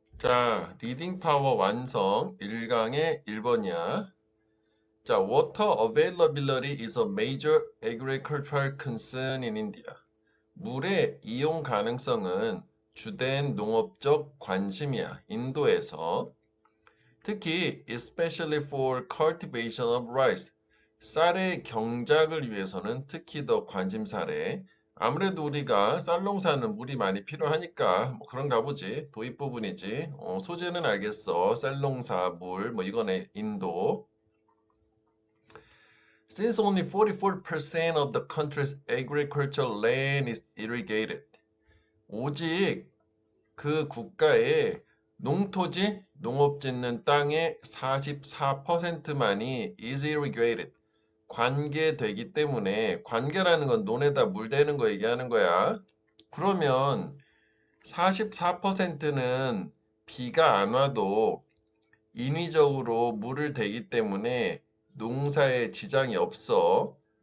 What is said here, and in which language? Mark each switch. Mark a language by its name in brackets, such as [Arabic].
[Korean] 자, 리딩 파워 완성 1강의 1번이야. [English] 자, water availability is a major agricultural concern in India. [Korean] 물의 이용 가능성은 주된 농업적 관심이야. 인도에서. 특히 [English] especially for cultivation of rice. [Korean] 쌀의 경작을 위해서는 특히 더 관심사래. 아무래도 우리가 쌀 농사는 물이 많이 필요하니까 뭐 그런가 보지. 도입 부분이지. 소재는 알겠어. 쌀 농사, 물, 뭐 이거네. 인도. [English] Since only 44% of the country's agricultural land is irrigated. [Korean] 오직 그 국가의 농토지, 농업 짓는 땅의 44%만이 [English] is irrigated. [Korean] 관계되기 때문에 관계라는 건 논에다 물 대는 거 얘기하는 거야. 그러면 44%는 비가 안 와도 인위적으로 물을 대기 때문에 농사에 지장이 없어.